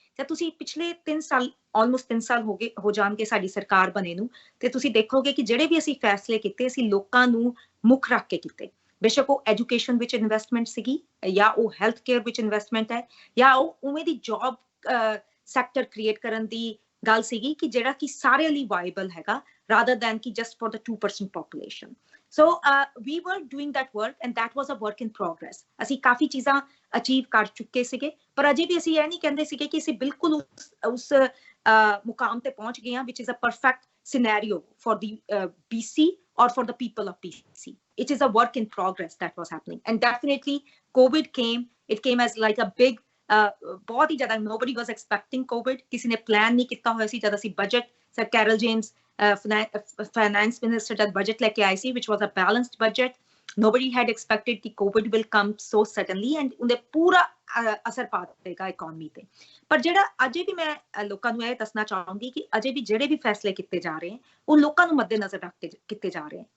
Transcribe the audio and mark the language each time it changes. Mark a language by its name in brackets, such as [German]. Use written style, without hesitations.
[Punjabi] ਤੇ ਤੁਸੀਂ ਪਿਛਲੇ 3 ਸਾਲ, ਆਲਮੋਸਟ 3 ਸਾਲ ਹੋ ਜਾਣਗੇ ਸਾਡੀ ਸਰਕਾਰ ਬਣੇ ਨੂੰ, ਤੇ ਤੁਸੀਂ ਦੇਖੋਗੇ ਕਿ ਜਿਹੜੇ ਵੀ ਅਸੀਂ ਫੈਸਲੇ ਕੀਤੇ ਅਸੀਂ ਲੋਕਾਂ ਨੂੰ ਮੁੱਖ ਰੱਖ ਕੇ ਕੀਤੇ। ਬੇਸ਼ੱਕ ਉਹ ਐਜੂਕੇਸ਼ਨ ਵਿੱਚ ਇਨਵੈਸਟਮੈਂਟ ਸੀਗੀ, ਜਾਂ ਉਹ ਹੈਲਥ ਕੇਅਰ ਵਿੱਚ ਇਨਵੈਸਟਮੈਂਟ ਹੈ, ਜਾਂ ਉਹ ਉਵੇਂ ਦੀ ਜੌਬ ਸੈਕਟਰ ਕ੍ਰੀਏਟ ਕਰਨ ਦੀ ਗੱਲ ਸੀਗੀ ਕਿ ਜਿਹੜਾ ਕਿ ਸਾਰਿਆਂ ਲਈ ਵਾਇਬਲ ਹੈਗਾ, [English] rather than [Punjabi] ਕਿ [English] just for the 2% population. So we were doing that work and that was a work in progress. [Punjabi] ਅਸੀਂ ਕਾਫੀ ਚੀਜ਼ਾਂ ਅਚੀਵ ਕਰ ਚੁੱਕੇ ਸੀਗੇ, ਪਰ ਅਜੇ ਵੀ ਅਸੀਂ ਇਹ ਨਹੀਂ ਕਹਿੰਦੇ ਸੀਗੇ ਕਿ ਅਸੀਂ ਬਿਲਕੁਲ ਉਸ ਮੁਕਾਮ ਤੇ ਪਹੁੰਚ ਗਏ ਹਾਂ, [English] which is a perfect scenario for the BC or for the people of BC. It is a work in progress that was happening, and definitely COVID came. It came as like a big [Punjabi] ਬਹੁਤ ਹੀ ਜ਼ਿਆਦਾ, [English] nobody was expecting COVID. [Punjabi] ਕਿਸੇ ਨੇ plan ਨਹੀਂ ਕੀਤਾ ਹੋਇਆ ਸੀ। ਜਦ ਅਸੀਂ budget, sir carol James finance minister ਜਦ ਬਜਟ ਲੈ ਕੇ ਆਏ ਸੀ, [English] which was a balanced budget, nobody had expected [Punjabi] ਕਿ [English] COVID will come so suddenly and [Punjabi] ਉਹਦੇ ਪੂਰਾ ਅਸਰ ਪਾ ਦੇਗਾ ਇਕੋਨਮੀ ਤੇ। ਪਰ ਜਿਹੜਾ ਅਜੇ ਵੀ ਮੈਂ ਲੋਕਾਂ ਨੂੰ ਇਹ ਦੱਸਣਾ ਚਾਹੂੰਗੀ ਕਿ ਅਜੇ ਵੀ ਜਿਹੜੇ ਵੀ ਫੈਸਲੇ ਕੀਤੇ ਜਾ ਰਹੇ ਹਨ ਉਹ ਲੋਕਾਂ ਨੂੰ ਮੱਦੇਨਜ਼ਰ ਰੱਖ ਕੇ ਕੀਤੇ ਜਾ ਰਹੇ ਹਨ।